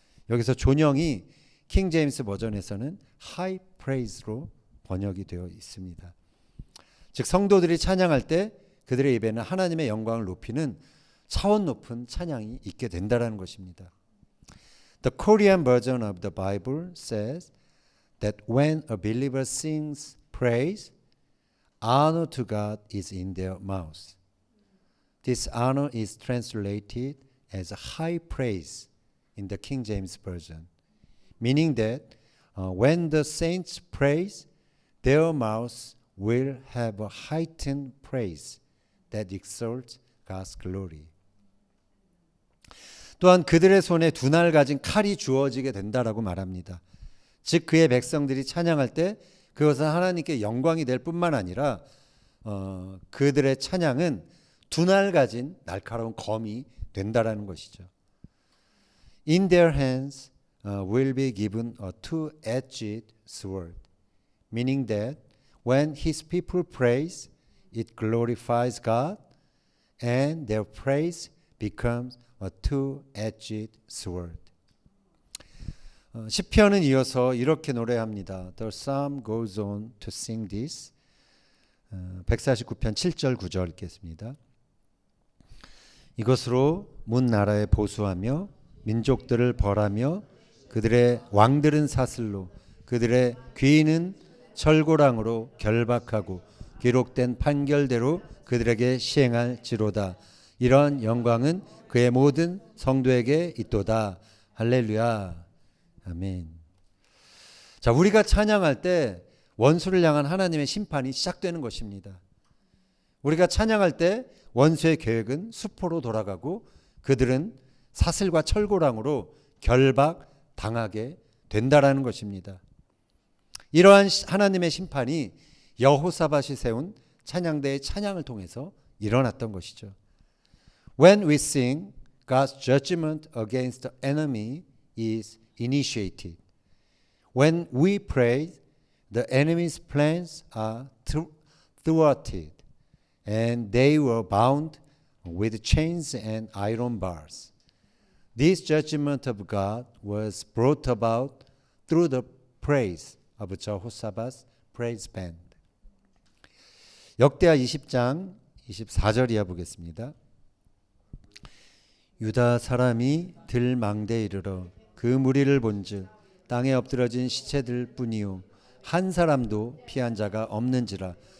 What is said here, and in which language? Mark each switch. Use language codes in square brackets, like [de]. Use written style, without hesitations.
[ko] 여기서 존영이 킹 제임스 버전에서는 [en] high praise [ko] 로 번역이 되어 있습니다. 즉 성도들이 찬양할 때 그들의 입에는 하나님의 영광을 높이는 차원 높은 찬양이 있게 된다라는 것입니다. [en] The Korean version of the Bible says that when a believer sings praise, honor to God is in their mouth. This honor is translated as high praise in the King James Version, meaning that when the saints praise, their mouths will have a heightened praise that exalts God's glory. [ko] 또한 그들의 손에 두날 가진 칼이 주어지게 된다라고 말합니다. 즉 그의 백성들이 찬양할 때 그것은 하나님께 영광이 될 뿐만 아니라 그들의 찬양은 두날 가진 날카로운 검이 된다라는 것이죠. [en] In their hands will be given a two-edged sword, meaning that when His people praise, it glorifies God, and their praise becomes a two-edged sword. [ko] 시편은 이어서 이렇게 노래합니다. [en] The psalm goes on to sing this. [ko] 149편 7절 9절 읽겠습니다. 이것으로 문 나라에 보수하며 민족들을 벌하며 그들의 왕들은 사슬로 그들의 귀인은 철고랑으로 결박하고 기록된 판결대로 그들에게 시행할지로다. 이런 영광은 그의 모든 성도에게 있도다. 할렐루야. 아멘. 자, 우리가 찬양할 때 원수를 향한 하나님의 심판이 시작되는 것입니다. 우리가 찬양할 때 원수의 계획은 수포로 돌아가고 그들은 사슬과 철고랑으로 결박당하게 된다라는 것입니다. 이러한 하나님의 심판이 여호사밧이 세운 찬양대의 찬양을 통해서 일어났던 것이죠. [en] When we sing, God's judgment against the enemy is initiated. When we pray, the enemy's plans are thwarted, and they were bound with chains and iron bars. This judgment of God was brought about through the praise of Jehoshaphat's praise band. [ko] 역대하 20장 24절 이하 보겠습니다. 유다 사람이 들망대에 이르러 그 무리를 본즉 땅에 엎드러진 시체들 뿐이요 한 사람도 피한 자가 없는지라.